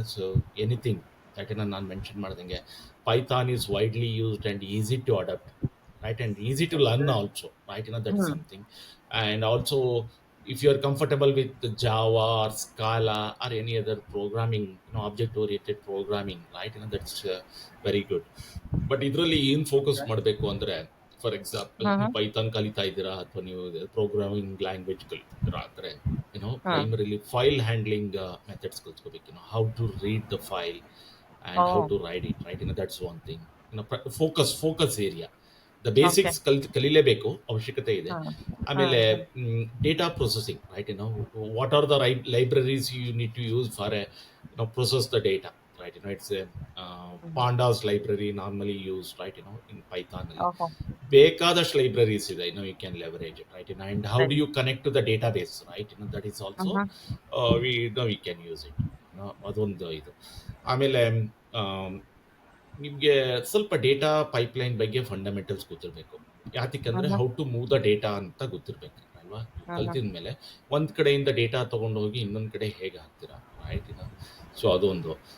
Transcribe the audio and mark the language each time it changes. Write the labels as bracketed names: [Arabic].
[English] So anything that [Kannada] ನಾನು mention ಮಾಡ್ದಂಗೆ [English] Python is widely used and easy to adapt, right? And easy to learn also, right? That is hmm something. And also, if you are comfortable with the Java or Scala or any other programming, object oriented programming, right? That's very good. [Kannada] But ಇದರಲ್ಲಿ ಏನು focus ಮಾಡಬೇಕು ಅಂದರೆ, for example ಹ್ಮ್ ನೀವು Python ಕಲಿತಾ ಇದ್ದೀರಾ ಅಥವಾ ನೀವು programming language ಕಲಿತೀರಾ ಅಂದರೆ, ಹ್ಮ್ [English] Primarily file handling methods ಕಲ್ತ್ಕೋಬೇಕು. How to read the file oh and how to write it, right? That's one thing. Focus area, the okay. [Kannada] Basics ಕಲಿಲೇಬೇಕು, ಅವಶ್ಯಕತೆ ಇದೆ. ಹ್ಮ್ ಆಮೇಲೆ ಹ್ಮ್ ಹ್ಮ್ [English] Data processing, right? What are the libraries you need to use for process the data, right? It's a hmm pandas library normally used, right? In Python ಅಲ್ಲಿ ಓಹೋ [Kannada] ಬೇಕಾದಷ್ಟು libraries ಇದೆ, [English] you can leverage it, right? And how do [Kannada] ಸರಿ. [English] you connect to the database, right? That is also hmm we can use it. [Kannada] ಅದೊಂದು ಇದು. ಆಮೇಲೆ ನಿಮಗೆ ಸ್ವಲ್ಪ ಡೇಟಾ ಪೈಪ್ಲೈನ್ ಬಗ್ಗೆ ಫಂಡಮೆಂಟಲ್ಸ್ ಗೊತ್ತಿರಬೇಕು. ಯಾತಕ್ಕಂದ್ರೆ ಹ್ಮ್ [English] how to move the data [Kannada] ಅಂತ ಗೊತ್ತಿರಬೇಕು ಅಲ್ವಾ? ಹ್ಮ್ ಕಲ್ತಿದ ಮೇಲೆ ಒಂದು ಕಡೆಯಿಂದ ಡೇಟಾ ತೊಗೊಂಡು ಹೋಗಿ ಇನ್ನೊಂದು ಕಡೆ ಹೇಗೆ ಹಾಕ್ತೀರಾ, ರೈಟ್? ಸೊ ಅದೊಂದು.